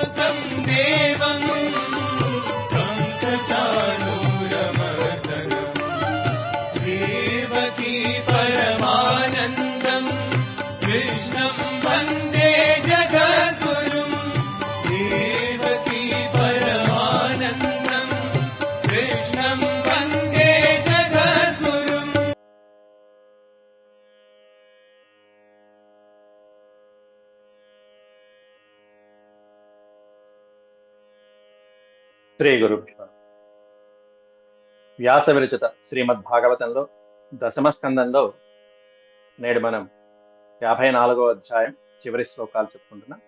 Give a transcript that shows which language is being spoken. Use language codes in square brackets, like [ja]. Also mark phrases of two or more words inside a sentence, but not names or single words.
[sa] देवं कंसचाणूरमर्दनम् देवकी परमानन्दम् कृष्णं वन्दे जगद्गुरुम् देवकी परमानन्दम् कृष्णं वन्दे जगद्गुरुम्. శ్రీ గురుభ్యో. [te] వ్యాస విరచిత శ్రీమద్భాగవతంలో దశమ స్కందంలో నేడు మనం 54వ అధ్యాయం చివరి శ్లోకాలు చెప్పుకుంటున్నాం.